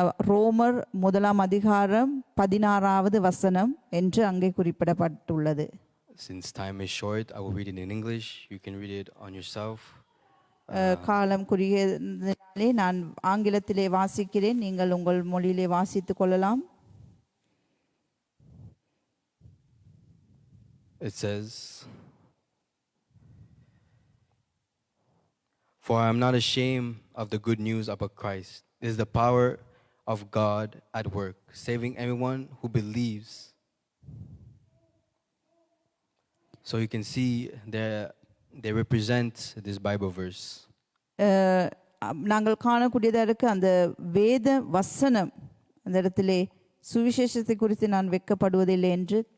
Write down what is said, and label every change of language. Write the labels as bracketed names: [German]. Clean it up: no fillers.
[Tamil] ரோமர் 1:16 வசனம் என்று அங்கே குறிப்பிடப்பட்டுள்ளது. [English] Since time is short, I will read it in English. You can read it on yourself. [Tamil] காலம் குறுகியதினாலே நான் ஆங்கிலத்திலே வாசிக்கிறேன், நீங்கள் உங்கள் மொழியிலே வாசித்துக் கொள்ளலாம். [English] It says, "For I am not ashamed of the good news about Christ. It is the power of God at work, saving everyone who believes." So you can see they represent this Bible verse. [Tamil] நாங்கள் காணக்கூடியதாக இருக்க அந்த வேத வசனம் அந்த இடத்திலே சுவிசேஷத்தை குறித்து நான் வெட்கப்படுவதில்லை என்று